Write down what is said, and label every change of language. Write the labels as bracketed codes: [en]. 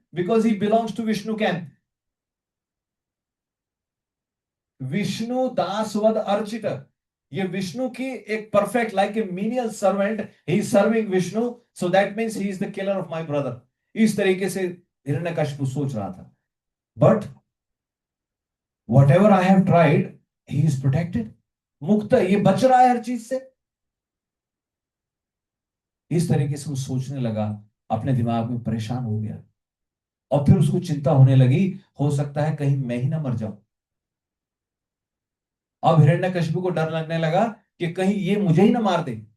[en] Because he belongs to Vishnu camp. [sa] Vishnu दासवद Archit, [hi] ये विष्णु की एक [en] Perfect, like a menial servant, he is serving Vishnu, so that means he is the killer of my brother. [hi] इस तरीके से हिरण्यकशिपु सोच रहा था. [en] But whatever I have tried, he is protected. [hi] मुक्त, ये बच रहा है हर चीज से. इस तरीके से वो सोचने लगा, अपने दिमाग में परेशान हो गया. और फिर उसको चिंता होने लगी, हो सकता है कहीं मैं ही ना मर जाऊं. अब हिरण्यकशिपु को डर लगने लगा कि कहीं ये मुझे ही ना मार दे.